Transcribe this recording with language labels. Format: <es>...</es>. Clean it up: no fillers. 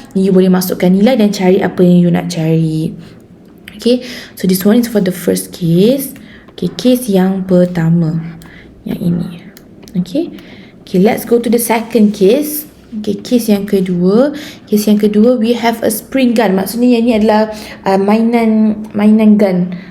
<ms>You boleh masukkan nilai dan cari apa yang you nak cari.</ms> <en>Okay, so this one is for the first case. Okay,</en> <ms>case yang pertama, yang ini.</ms> <en>Okay, let's go to the second case. Okay,</en> <ms>case yang kedua. Case yang kedua,</ms> <en>we have a spring gun.</en> <ms>Maksudnya yang ini adalah mainan gun.</ms>